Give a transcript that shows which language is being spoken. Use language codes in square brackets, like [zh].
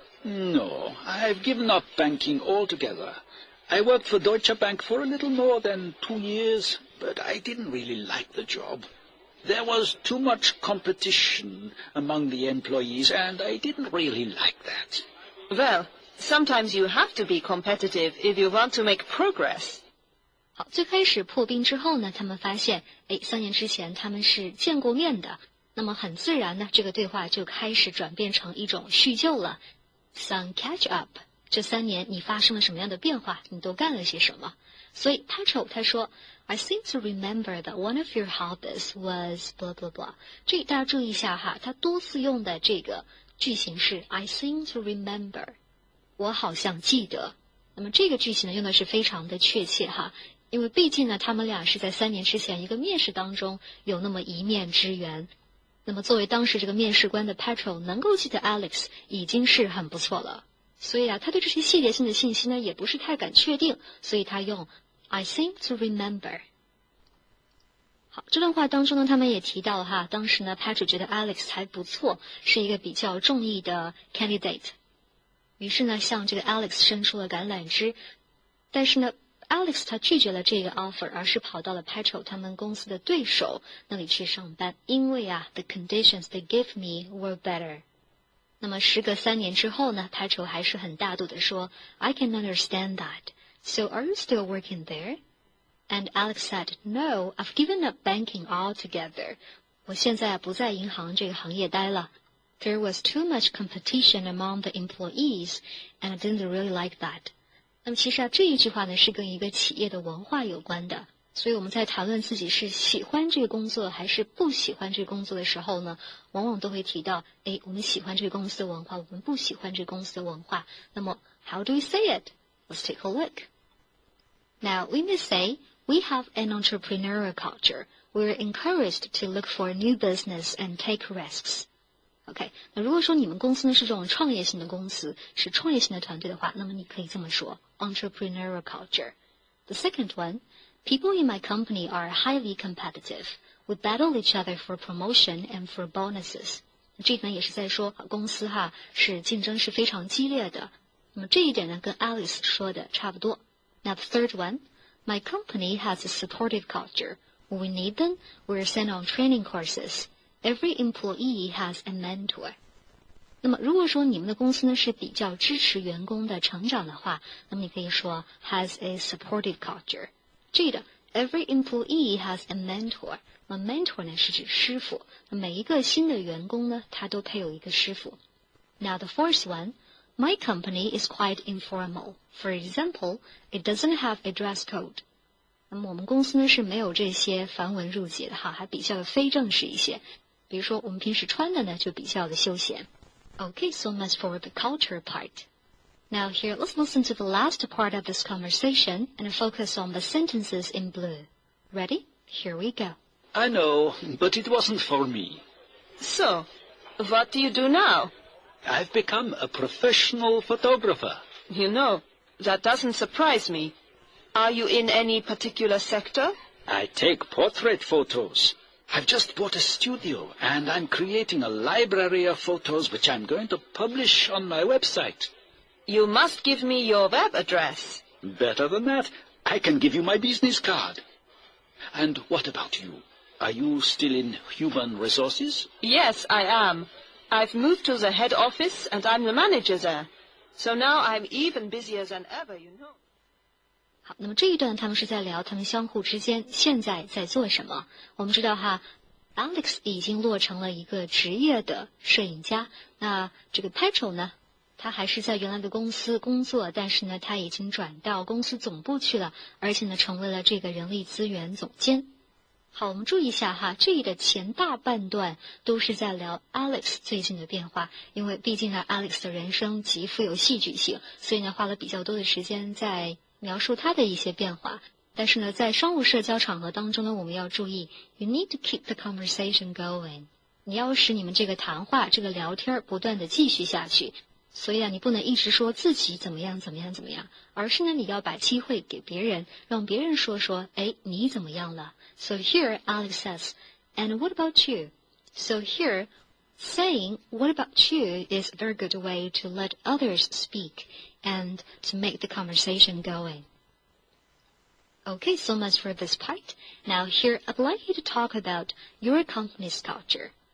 [en] No, I've given up banking altogether. I worked for Deutsche Bank for a little more than 2 years, but I didn't really like the job. There was too much competition among the employees, and I didn't really like that. Well, sometimes you have to be competitive if you want to make progress. [zh] 好，最开始破冰之后呢，他们发现，3年之前他们是见过面的，那么很自然呢，这个对话就开始转变成一种叙旧了。 [en] Some catch up， [zh] 这3年你发生了什么样的变化？你都干了些什么？所以 [en] Patrick [zh] 他说 [en] ，I seem to remember that one of your hobbies was blah blah blah。 [zh] 这大家注意一下哈，他多次用的这个句型是 [en] I seem to remember， [zh] 我好像记得。那么这个句型呢，用的是非常的确切哈。因为毕竟呢，他们俩是在3年之前一个面试当中有那么一面之缘。那么作为当时这个面试官的 Patrick 能够记得 Alex 已经是很不错了。所以啊，他对这些细节性的信息呢也不是太敢确定，所以他用 [en] I seem to remember。 [zh] 好，这段话当中呢，他们也提到了哈，当时呢 Patrick 觉得 Alex 还不错，是一个比较中意的 candidate。于是呢，向这个 Alex 伸出了橄榄枝，但是呢Alex 他拒绝了这个 offer， 而是跑到了 Patrick 他们公司的对手那里去上班，因为啊 [en] the conditions they gave me were better。 [zh] 那么时隔3年之后呢 Patrick 还是很大度的说 [en] I can understand that. So are you still working there? And Alex said, No, I've given up banking altogether. [zh] 我现在不在银行这个行业待了。 [en] There was too much competition among the employees, and I didn't really like that. [zh] 那么其实啊，这一句话呢是跟一个企业的文化有关的，所以我们在谈论自己是喜欢这个工作还是不喜欢这个工作的时候呢，往往都会提到，我们喜欢这个公司的文化，我们不喜欢这个公司的文化。那么 [en] how do we say it? Let's take a look. Now we may say we have an entrepreneurial culture. We're encouraged to look for new business and take risks.OK， [zh] 那如果说你们公司呢是这种创业型的公司，是创业型的团队的话，那么你可以这么说 [en] Entrepreneurial Culture. The second one, people in my company are highly competitive. We battle each other for promotion and for bonuses. [zh] 这呢也是在说公司哈是竞争是非常激烈的。那么这一点呢跟 Alice 说的差不多。 [en] Now the third one, my company has a supportive culture. When we need them, we're sent on training courses.Every employee has a mentor. [zh] 那么如果说你们的公司呢是比较支持员工的成长的话，那么你可以说 [en] has a supportive culture. [zh] 这个 [en] every employee has a mentor. [zh] 那么 mentor 呢是指师傅，那每一个新的员工呢他都配有一个师傅。 [en] Now the fourth one, my company is quite informal. For example, it doesn't have a dress code. [zh] 那么我们公司呢是没有这些繁文缛节的哈，还比较的非正式一些。比如说我们平时穿的呢就比较的休闲。 [en] Okay, so much for the culture part. Now here, let's listen to the last part of this conversation and focus on the sentences in blue. Ready? Here we go. I know, but it wasn't for me. So, what do you do now? I've become a professional photographer. You know, that doesn't surprise me. Are you in any particular sector? I take portrait photos.I've just bought a studio, and I'm creating a library of photos which I'm going to publish on my website. You must give me your web address. Better than that, I can give you my business card. And what about you? Are you still in human resources? Yes, I am. I've moved to the head office, and I'm the manager there. So now I'm even busier than ever, you know. [zh] 好，那么这一段他们是在聊他们相互之间现在在做什么。我们知道哈 ，Alex 已经落成了一个职业的摄影家。那这个 Patrick 呢，他还是在原来的公司工作，但是呢，他已经转到公司总部去了，而且呢，成为了这个人力资源总监。好，我们注意一下哈，这里的前大半段都是在聊 Alex 最近的变化，因为毕竟呢 ，Alex 的人生极富有戏剧性，所以呢，花了比较多的时间在描述他的一些变化。但是呢，在商务社交场合当中呢，我们要注意 ， [en] you need to keep the conversation going。 [zh] 你要使你们这个谈话、这个聊天不断的继续下去。所以你不能一直说自己怎么样怎么样怎么样，而是呢你要把机会给别人，让别人说说，哎，你怎么样了？ [en] So here Alex says, and what about you? So here, saying what about you is a very good way to let others speak and to make the conversation going. Okay, so much for this part. Now here I'd like you to talk about your company's culture.